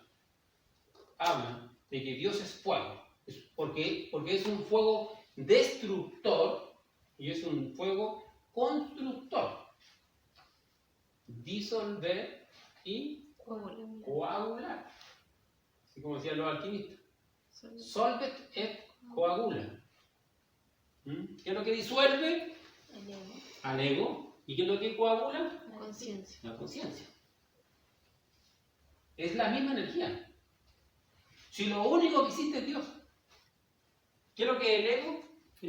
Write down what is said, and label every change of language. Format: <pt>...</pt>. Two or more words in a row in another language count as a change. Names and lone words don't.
<es>Hablan de que Dios es fuego, porque es un fuego destructor y es un fuego constructor. Disolver y coagular. Así como decían los alquimistas.</es> <la>Solvet et coagula.</la> <es>¿Qué es lo que disuelve? El ego. Al ego. ¿Y qué es lo que coagula? La conciencia. La conciencia. Es la misma energía. Si lo único que existe es Dios. ¿Qué es lo que es el ego?</es>